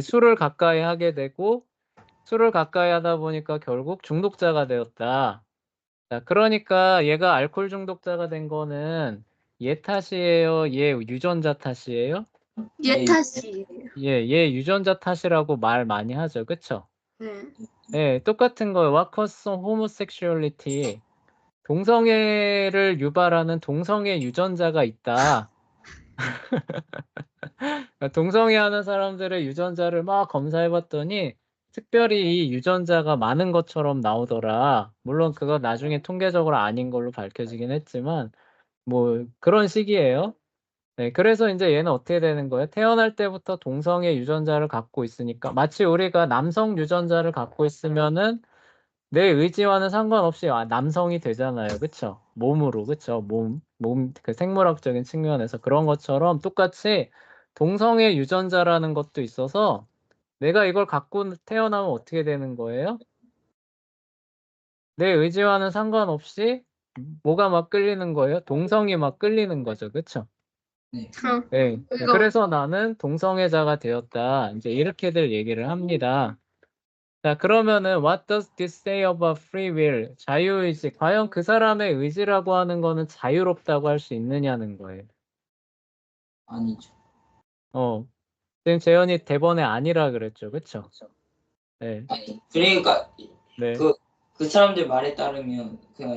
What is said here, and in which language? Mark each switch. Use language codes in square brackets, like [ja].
[ko] 술을 가까이 하게 되고 술을 가까이 하다 보니까 결국 중독자가 되었다. 자, 그러니까 얘가 알코올 중독자가 된 거는 얘 탓이에요? 얘 유전자 탓이에요? 얘 탓이에요. 얘 유전자 탓이라고 말 많이 하죠. 그쵸? 네. 네, 똑같은 거예요. [en] What causes homosexuality? [ko] 동성애를 유발하는 동성애 유전자가 있다. 동성애 하는 사람들의 유전자를 막 검사해봤더니 특별히 이 유전자가 많은 것처럼 나오더라. 물론 그거 나중에 통계적으로 아닌 걸로 밝혀지긴 했지만 뭐 그런 식이에요. 네, 그래서 이제 얘는 어떻게 되는 거예요? 태어날 때부터 동성애 유전자를 갖고 있으니까 마치 우리가 남성 유전자를 갖고 있으면은 내 의지와는 상관없이 남성이 되잖아요. 그쵸? 몸으로, 그쵸? 그 생물학적인 측면에서 그런 것처럼 똑같이 동성애 유전자라는 것도 있어서 내가 이걸 갖고 태어나면 어떻게 되는 거예요? 내 의지와는 상관없이 뭐가 막 끌리는 거예요? 동성이 막 끌리는 거죠. 그쵸? 네. 네. 이거 그래서 나는 동성애자가 되었다. 이제 이렇게들 얘기를 합니다. 자, 그러면은 [en] what does this say about free will? [ko] 자유의지. 과연 그 사람의 의지라고 하는 거는 자유롭다고 할 수 있느냐는 거예요. 아니죠. 지금 재현이 대본에 아니라 그랬죠. 그쵸? 네. 아니, 그러니까 네. 그 사람들 말에 따르면 그냥